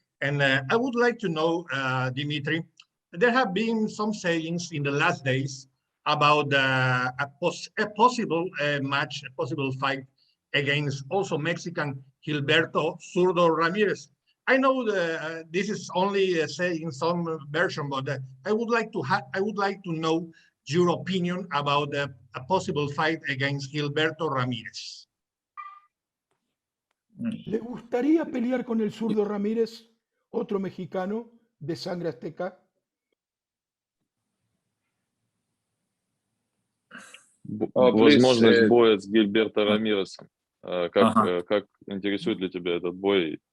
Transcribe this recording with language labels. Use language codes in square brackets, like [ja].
[en] And I would like to know, Dmitry, there have been some sayings in the last days about a possible match, a possible fight against also Mexican Gilberto Zurdo Ramirez. I know this is only saying some version, but I would like to know your opinion about a possible fight against Gilberto Ramirez. [es] ¿Le gustaría pelear con el zurdo Ramírez, otro mexicano de sangre azteca? [ru] Возможность боя с Гильберто Рамиресом. Как интересует ли тебя этот бой?